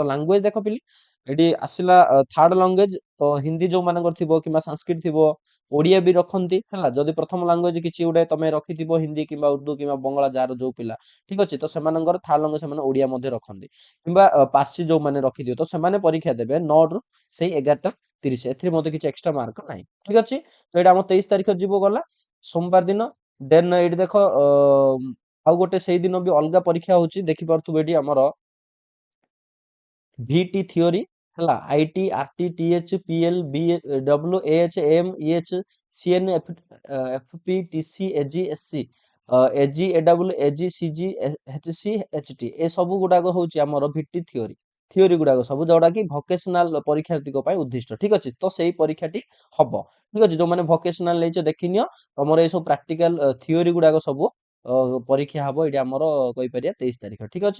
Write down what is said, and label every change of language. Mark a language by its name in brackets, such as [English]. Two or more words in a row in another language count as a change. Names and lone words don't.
[Odia] ଲାଙ୍ଗୁଏଜ ଦେଖ ପିଲି ଏଠି ଆସିଲା [English] third language [Odia] ତ ହିନ୍ଦୀ ଯୋଉ ମାନଙ୍କର ଥିବ କିମ୍ବା ସଂସ୍କୃତ ଥିବ ଓଡିଆ ବି ରଖନ୍ତି ହେଲା ଯଦି ପ୍ରଥମ ଲାଙ୍ଗୁଏଜ କିଛି ଗୋଟେ ତମେ ରଖିଥିବ ହିନ୍ଦୀ କିମ୍ବା ଉର୍ଦୁ କିମ୍ବା ବଙ୍ଗଳା ଯାହାର ଯୋଉ ପିଲା ଠିକ ଅଛି ତ ସେମାନଙ୍କର [English] third language [Odia] ସେମାନେ ଓଡିଆ ମଧ୍ୟ ରଖନ୍ତି କିମ୍ବା ପାର୍ସୀ ଯୋଉମାନେ ରଖିଥିବେ ତ ସେମାନେ ପରୀକ୍ଷା ଦେବେ 9 ରୁ ସେଇ 11:30 ଏଥିରେ ମଧ୍ୟ କିଛି [English] extra mark [Odia] ନାହିଁ ଠିକ ଅଛି ତ ଏଇଟା ଆମ 23 ତାରିଖ ଯିବ ଗଲା ସୋମବାର ଦିନ ଦେନ ଏଇଠି ଦେଖ ଆଉ ଗୋଟେ ସେଇ ଦିନ ବି ଅଲଗା ପରୀକ୍ଷା ହଉଛି ଦେଖିପାରୁଥିବେ ଏଠି ଆମର [English] VT theory [Odia] ହେଲା IT RT TH PL BW AH AM EH CN FP TC AG SC [English] AG AW AG CG HC HT [Odia] ଏ ସବୁ ଗୁଡାକ ହଉଛି ଆମର [English] VT theory [Odia] ଗୁଡାକ ସବୁ ଯୋଉଟା କି ଭୋକେସନାଲ ପରୀକ୍ଷାର୍ଥୀଙ୍କ ପାଇଁ ଉଦ୍ଦିଷ୍ଟ ଠିକ ଅଛି। ତ ସେଇ ପରୀକ୍ଷାଟି ହବ ଠିକ ଅଛି। ଯୋଉମାନେ ଭୋକେସନାଲ ନେଇଛ ଦେଖିନିଅ ତମର ଏଇ ସବୁ [English] practical theory [Odia] ଗୁଡାକ ସବୁ ପରୀକ୍ଷା ହବ ଏଇଠି ଆମର କହିପାରିବା 23 ତାରିଖ ଠିକ ଅଛି।